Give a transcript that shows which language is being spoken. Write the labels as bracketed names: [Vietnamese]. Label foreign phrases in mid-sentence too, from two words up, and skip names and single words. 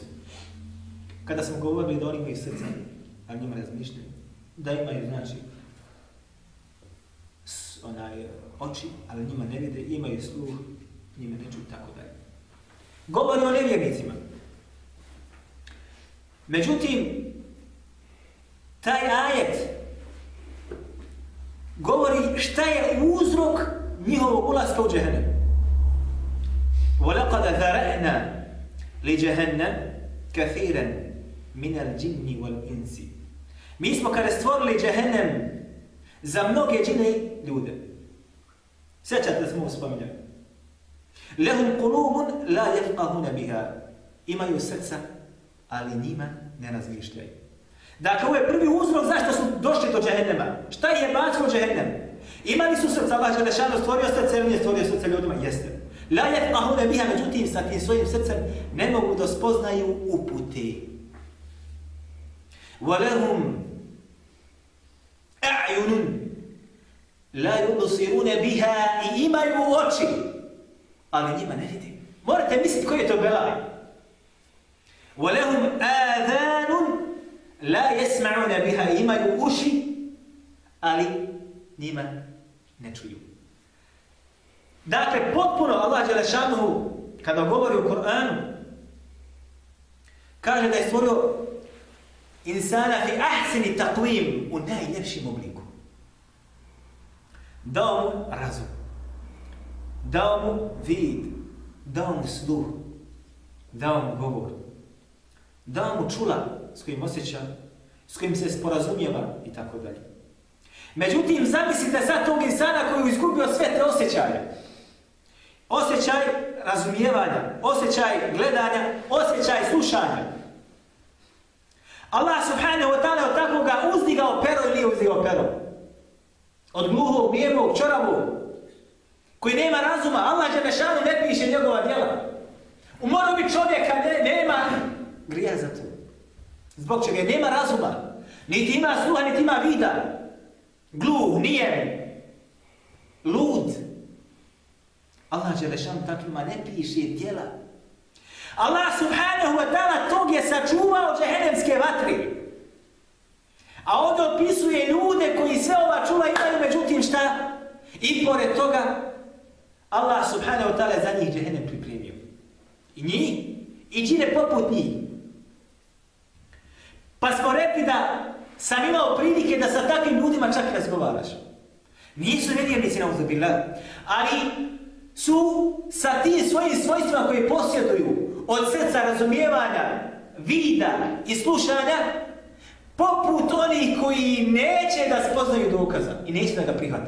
[Bosnian] Kada smo govorili da oni imaju srce, ali njima razmišljaju, da imaju, znači, oči, ali njima ne vide, imaju sluh, njima ne čuju, tako dalje. Govori o nevjernicima. Međutim, taj ajet govori šta je uzrok njihovog ulaska u džehennem. [Arabic] وَلَقَدْ ذَرَأْنَا لِجَهَنَّمَ كَثِيرًا مِنَ الْجِنِّ وَالْإِنسِ. [Bosnian] Mi smo kada stvorili džehennem za mnoge džine i ljude. Sjećate da smo uspominjali. [Arabic] لَهُمْ قُلُوبٌ لَا يَفْقَهُونَ بِهَا. [Bosnian] Imaju srca, ali njima ne razmišljaju. Dakle, ovo je prvi uzrok zašto su došli do džehennema. Šta je bacilo džehennem? Imali su srca, Allah Đelešanu stvorio srce, ili nije stvorio srce ljudima? Jeste. [Arabic] لا يفقهون بها, [Bosnian] međutim, sa tim svojim srcem ne mogu da spoznaju upute. [Arabic] وَلَهُمْ أَعْيُنٌ لَا يُبْصِرُونَ بِهَا. [Bosnian] I imaju oči, ali njima ne vidi. Morate misliti koji je to belaj. [Arabic] وَلَهُمْ آذَانٌ لا يسمعون بها. [Bosnian] Imaju uši, ali njima ne čuju. Dakle, potpuno Allah Đelešanuhu, kada govori u Kur'anu, kaže da je stvorio insana [Arabic] في أحسن تقويم, [Bosnian] u najljepšim obliku. Dao mu razum, dao mu vid, dao mu sluh, dao mu govor, dao mu čula s kojim osjeća, s kojim se sporazumijeva i tako dalje. Međutim, zamislite sad tog insana koji je izgubio sve te osjećaje. Osjećaj razumijevanja, osjećaj gledanja, osjećaj slušanja. Allah [Arabic] سبحانه وتعالى [Bosnian] od takvoga uzdigao pero ili nije uzdigao pero? Od gluhog, nijemog, čoravog, koji nema razuma. Allah Đelešanu ne piše njegova djela. U morobi čovjeka nema grija za to. Zbog čega nema razuma, niti ima sluha, niti ima vida. Gluh, nijem, lud. Allah Đelešanu takvima ne piše djela. Allah [Arabic] سبحانه وتعالى [Bosnian] tog je sačuvao džehennemske vatri. A ovdje opisuje ljude koji sve ova čula imaju, međutim šta? I pored toga, Allah [Arabic] سبحانه وتعالى [Bosnian] je za njih džehennem pripremio. I njih, i džine poput njih. Pa smo rekli da sam imao prilike da sa takvim ljudima čak i razgovaraš. Nisu nevjernici na uzbillah, ali su sa tim svojim svojstvima koje posjeduju od srca razumijevanja, vida i slušanja, poput onih koji neće da spoznaju dokaza i neće da ga prihvate.